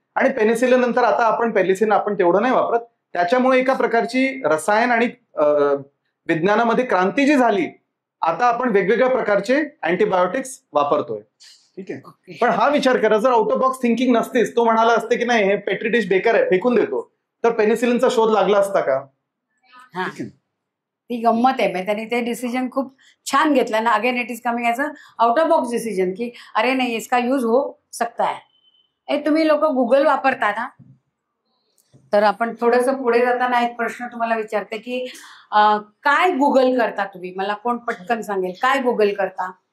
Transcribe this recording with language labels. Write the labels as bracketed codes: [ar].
[mr] आणि पेनिसिलिन नंतर आता आपण पेनिसिलिन आपण तेवढं नाही वापरत. त्याच्यामुळे एका प्रकारची रसायन आणि विज्ञानामध्ये क्रांती जी झाली, आता आपण वेगवेगळ्या प्रकारचे अँटीबायोटिक्स वापरतोय. ठीक आहे. पण हा विचार करा, जर आउट ऑफ बॉक्स थिंकिंग नसतीच, तो म्हणाला असते की नाही हे पेट्री डिश बेकार आहे, फेकून देतो, तर पेनिसिलिनचा शोध लागला असता का? ती गंमत आहे. त्यांनी ते डिसिजन खूप छान घेतलं ना. [en] again it is coming as a out of box decision [mr] की अरे नाही, [hi] इसका यूज हो सकता है. [mr] तुम्ही लोक गुगल वापरता ना? तर आपण थोडंसं पुढे जाताना एक प्रश्न तुम्हाला विचारते की काय गुगल करता तुम्ही? मला कोण पटकन सांगेल काय गुगल करता?